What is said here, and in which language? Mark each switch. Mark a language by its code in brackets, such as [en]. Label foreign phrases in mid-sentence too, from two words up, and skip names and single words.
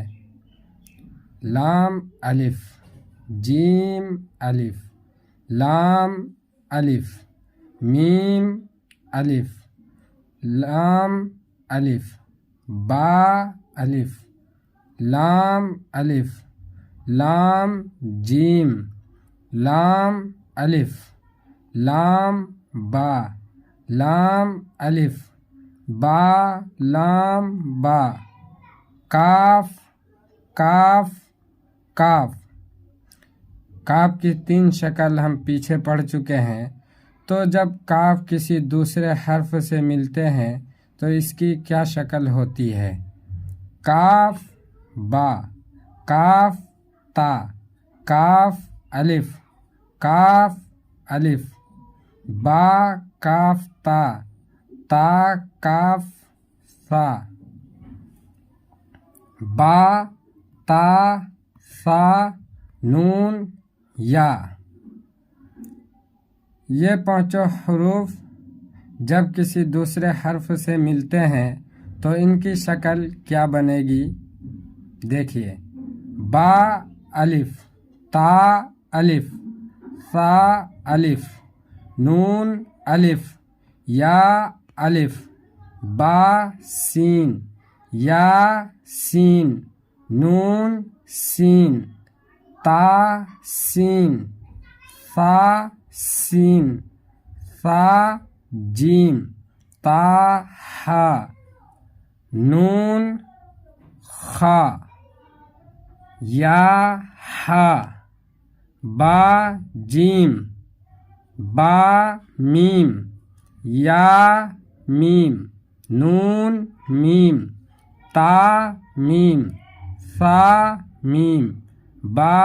[ur] لام الف، جیم الف، لام الف، میم الف، لام الف، با الف، لام الف، لام جیم، لام الف، لام با، لام الف، با لام با، کاف کاف کاف۔ کاف کی 3 شکل ہم پیچھے پڑھ چکے ہیں۔ تو جب کاف کسی دوسرے حرف سے ملتے ہیں تو اس کی کیا شکل ہوتی ہے؟ کاف با، کاف تا، کاف الف، کاف الف، با کاف تا، تا کاف سا، با تا سا نون یا۔ یہ 5 حروف جب کسی دوسرے حرف سے ملتے ہیں تو ان کی شکل کیا بنے گی؟ دیکھیے، با الف، تا الف، سا الف، نون الف، یا الف، با سین، یا سین، نون سین، تا سین، سا سین، سا جیم، تا ہا، نون خا، یا ہا، با جیم، با میم، یا میم، نون میم، تا میم، سا میم، با